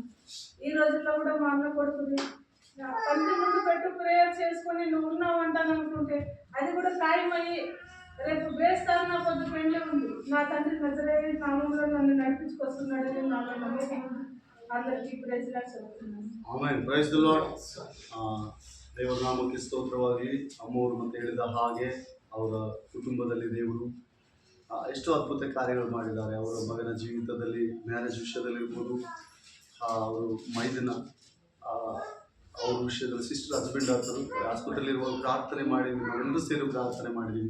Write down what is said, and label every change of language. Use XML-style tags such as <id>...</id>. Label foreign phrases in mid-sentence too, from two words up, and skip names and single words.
<te>ఈ రోజుల్లో కూడా మా అన్న కొడుకుని పంటి ముందు పెట్టు ప్రేయర్ చేసుకొని నువ్వు ఉన్నావు అంటాను అనుకుంటే అది కూడా ఖాయమయ్యి రేపు బేస్తారన్న పొద్దు పెళ్ళి ఉంది. నా తండ్రి నజరేయుడి నామంలో నన్ను నడిపించుకొస్తున్నాడని నాకు నమ్మకం ఉంది. అందరికీ</te> <en>praise Lord</en> <te>చెప్తున్నాను.</te> <en>Amen. Praise the Lord.</en> <kn>ದೇವರ ನಾಮಕ್ಕೆ ಸ್ತೋತ್ರವಾಗಿ ಅಮ್ಮವರು ಮತ್ತೆ ಹೇಳಿದ ಹಾಗೆ ಅವರ ಕುಟುಂಬದಲ್ಲಿ ದೇವರು ಎಷ್ಟೋ ಅದ್ಭುತ ಕಾರ್ಯಗಳು ಮಾಡಿದ್ದಾರೆ. ಅವರ ಮಗನ ಜೀವಿತದಲ್ಲಿ ಮ್ಯಾರೇಜ್ ವಿಷಯದಲ್ಲಿರ್ಬೋದು, ಅವರು ಮೈದನ ಅವ್ರ ವಿಷಯದಲ್ಲಿ</kn> <en>sister husband</en> <kn>ಆಗ್ತಾರೆ ಆಸ್ಪತ್ರೆಯಲ್ಲಿರುವ ಪ್ರಾರ್ಥನೆ ಮಾಡಿದ್ವಿ, ನಾವೆಲ್ಲರೂ ಸೇರಿ ಪ್ರಾರ್ಥನೆ ಮಾಡಿದ್ದೀವಿ.</kn>